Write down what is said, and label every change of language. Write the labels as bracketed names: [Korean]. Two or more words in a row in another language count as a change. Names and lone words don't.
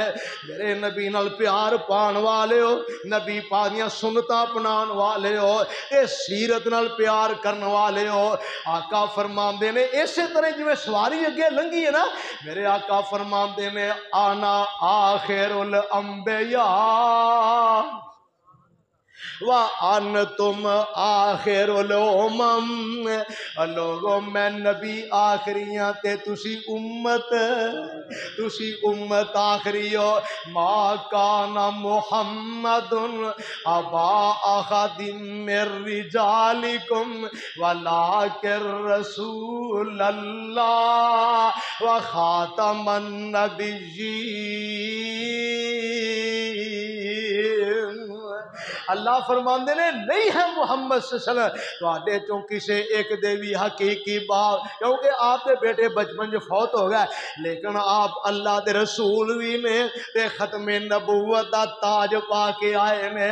[Punjabi] میرے نبی نال پیار پان والے ہو، نبی پاک دیاں سنتاں اپنان والے ہو، یہ سیرت نال پیار کرن والے ہو. آقا فرماندے نے اس طرح جیویں سواری اگے لنگھی ہے نا، میرے آقا فرماندے نے [Arabic] أنا آخر الأنبياء وأنتم آخر الأمم. [Punjabi] لوگو میں نبی آخریاں تے تسی امت آخری ہو. [Arabic] ما كان محمد أبا أحد من رجالكم ولكن رسول الله وخاتم النبيين. [Punjabi] اللہ فرماتے نے نہیں ہے محمد تہاڈے چوں کسے اک دے بھی حقیقی باپ، کیونکہ آپ کے بیٹے بچپن چ فوت ہو گئے، لیکن آپ اللہ کے رسول بھی نے تے ختم نبوت کا تاج پا کے آئے نے.